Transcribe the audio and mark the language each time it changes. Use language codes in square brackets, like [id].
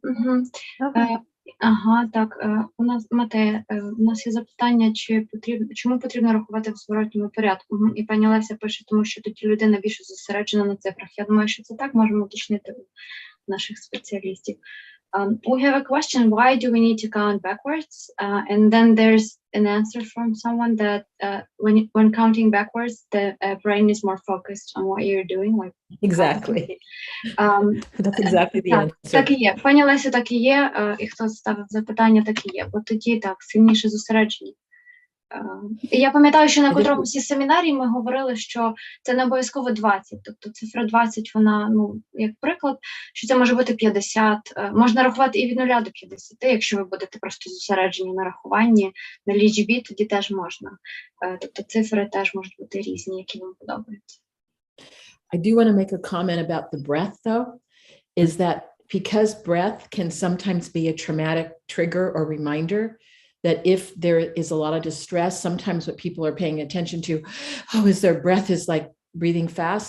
[uk] Угу. Ага, так. У нас, Матея, у нас є запитання, чому потрібно рахувати в зворотньому порядку. І пані Леся пише, тому що тоді людина більше зосереджена на цифрах. Я думаю, що це так, можемо уточнити у наших спеціалістів. [en] We have a question, why do we need to count backwards? And then there's an answer from someone that when counting backwards, the brain is more focused on what you're doing. Like, exactly. That's exactly the answer. [uk] Так і є. Пані Леся, так і є. І хто ставив запитання, так і є. Бо тоді так, сильніше зосередження. Я пам'ятаю, що на котромусь із семінарій ми говорили, що це не обов'язково 20, тобто цифра 20, вона, як приклад, що це може бути 50, можна рахувати і від 0 до 50, якщо ви будете просто зосереджені на рахуванні, на лічбі, тоді теж можна. Тобто цифри теж можуть бути різні, які вам подобаються. [en] I do want to make a comment about the breath, though, is that because breath can sometimes be a traumatic trigger or reminder, that if there is a lot of distress, sometimes what people are paying attention to, oh, is their breath is like breathing fast.